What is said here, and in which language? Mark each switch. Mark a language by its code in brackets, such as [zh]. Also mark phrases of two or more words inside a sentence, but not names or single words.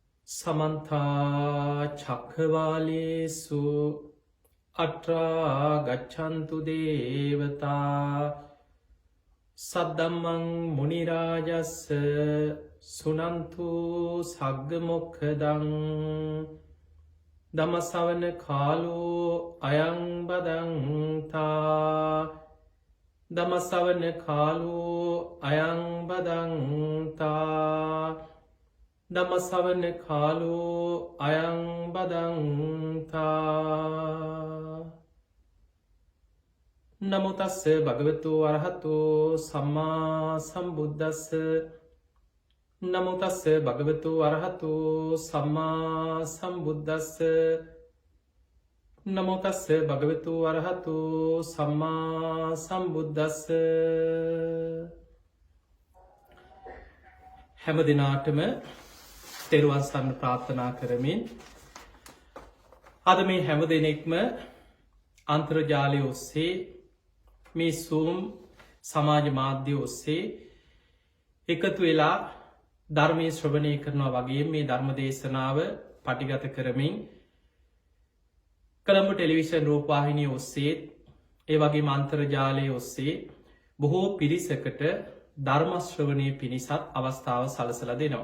[pi] සමන්තා චක්ඛවාලේසු අත්‍රා ගච්ඡන්තු දේවතා සද්දම්මං මුනි රාජස්ස සුනන්තු සග්ග මොක්ඛදං ධම්ම ශ්‍රවණ කාලෝ අයං බදන්තා ධම්ම ශ්‍රවණ කාලෝ අයං බදන්තා ධම්ම ශ්‍රවණ කාලෝ අයං බදන්තා නමෝ තස්ස භගවතු අරහතෝ සම්මා සම්බුද්දස්ස නමෝ තස්ස භගවතු අරහතෝ සම්මා සම්බුද්දස්ස නමෝ තස්ස භගවතු අරහතෝ සම්මා සම්බුද්දස්ස [si] හැම දිනාටම තෙරුවන් සරණ ප්‍රාර්ථනා කරමින් අද මේ හැම දෙනෙක්ම අන්තර්ජාලය ඔස්සේ මේ සූම් සමාජ මාධ්‍ය ඔස්සේ එකතු වෙලා ධර්මය ශ්‍රවණය කරනවා වගේ මේ ධර්ම දේශනාව පටිගත කරමින් කොළඹ ටෙලිවිෂන් රූපවාහිනිය ඔස්සේ ඒ වගේ අන්තර්ජාලය ඔස්සේ බොහෝ පිරිසකට ධර්ම ශ්‍රවණය පිණිසත් අවස්ථාව සලසලා දෙනවා.